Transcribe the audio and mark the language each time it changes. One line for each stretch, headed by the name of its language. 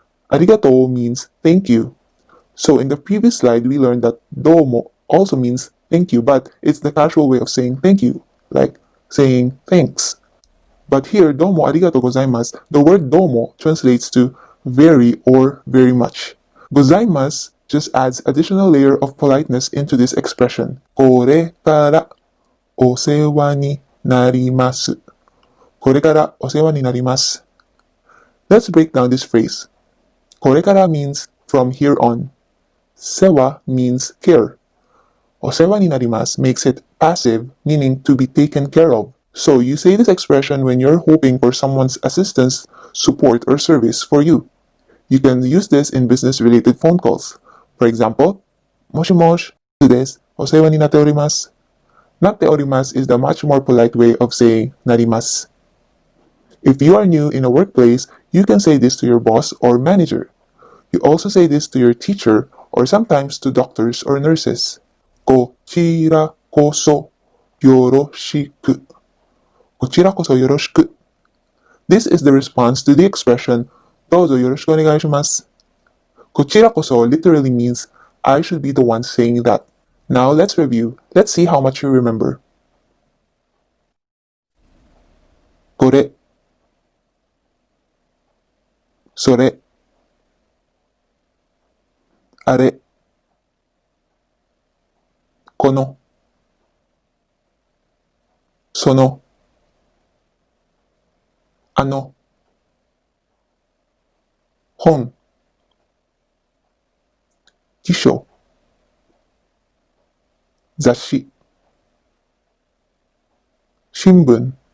English: Arigatou means thank you. So in the previous slide, we learned that domo also means thank you, but it's the casual way of saying thank you, like saying thanks. But here,
Japanese: domo arigatou gozaimasu,
English: the word domo translates to very or very much. Gozaimasu just adds additional layer of politeness into this expression.
Japanese: これからお世話になります。これからお世話になります.
English: Let's break down this phrase.
Japanese: これから
English: means from here on. 世話 means care.
Japanese: お世話になります
English: makes it passive, meaning to be taken care of. So you say this expression when you're hoping for someone's assistance, support, or service for you. You can use this in business-related phone calls. For example,
Japanese: もしもしです。お世話になっております. なっております
English: is the much more polite way of saying
Japanese: なります.
English: If you are new in a workplace, you can say this to your boss or manager. You also say this to your teacher or sometimes to doctors or nurses.
Japanese: こちらこそよろしく. こちらこそよろしく.
English: This is the response to the expression
Japanese: どうぞよろしくお願いします. こちらこそ
English: literally means I should be the one saying that. Now let's review. Let's see how much you remember.
Japanese: これ、それ、あれ、この、その、あの、本、辞書、雑誌、新聞、